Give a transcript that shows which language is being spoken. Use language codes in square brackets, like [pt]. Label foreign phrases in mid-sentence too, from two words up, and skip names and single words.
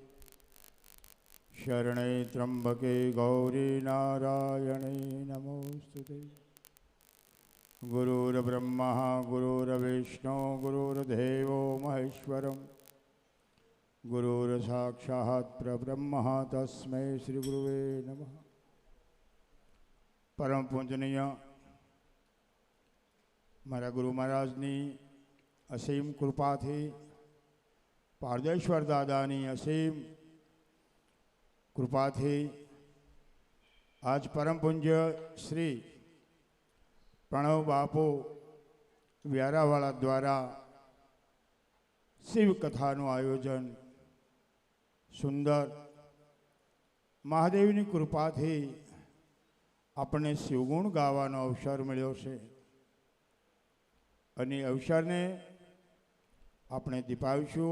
[sa] શરણે ત્રંબકે ગૌરી નારાયણે નમોસ્તુતે ગુરુર્બ્રહ્મા ગુરુર્વિષ્ણુ ગુરુર્દેવો મહેશ્વરમ गुरुर्साक्षात् परब्रह्म तस्मै श्री गुरुवे नमः। [gu] પરમ પૂજનીય મારા ગુરુ મહારાજની અસીમ કૃપાથી પારદેશ્વર દાદાની અસીમ કૃપાથી આજ પરમ પૂજ્ય શ્રી પ્રણવ બાપુ વ્યારાવાળા દ્વારા શિવ કથાનું આયોજન સુંદર મહાદેવની કૃપાથી આપણને શિવગુણ ગાવાનો અવસર મળ્યો છે અને અવસરને આપણે દીપાવીશું.